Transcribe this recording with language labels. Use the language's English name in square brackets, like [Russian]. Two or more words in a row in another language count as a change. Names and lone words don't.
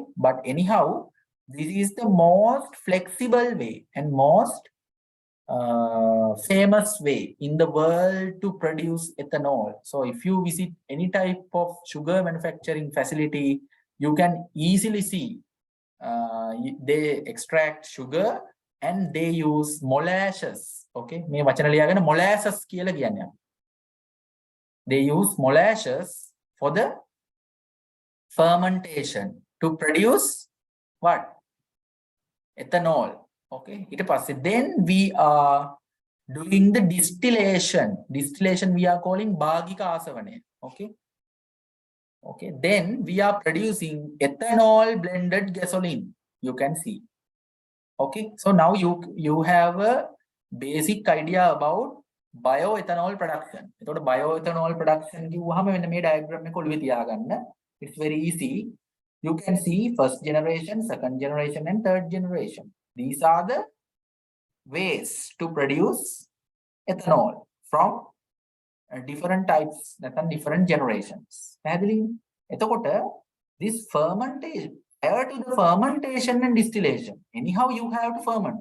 [English] But anyhow, this is the most flexible way and most famous way in the world to produce ethanol. So if you visit any type of sugar manufacturing facility, you can easily see they extract sugar and they use molasses. [Sinhala] Okay, මේ වචන ලියාගෙන molasses කියලා කියන්නේ. [English] They use molasses for the fermentation to produce what? Ethanol. Okay, [Sinhala] ඊට පස්සේ [English] then we are doing the distillation. Distillation we are calling [Sinhala] භාගික ආසවණය. [English] Okay. Okay, then we are producing ethanol blended gasoline. You can see. Okay, so now you have a basic idea about bioethanol production. [Sinhala] එතකොට [English] bioethanol production [Sinhala] කිව්වහම මෙන්න මේ diagram එක ඔළුවේ තියාගන්න. [English] It's very easy. You can see first generation, second generation and third generation. These are the ways to produce ethanol from different types, different generations. එතකොට this fermentation, prior to the fermentation and distillation, anyhow you have to ferment.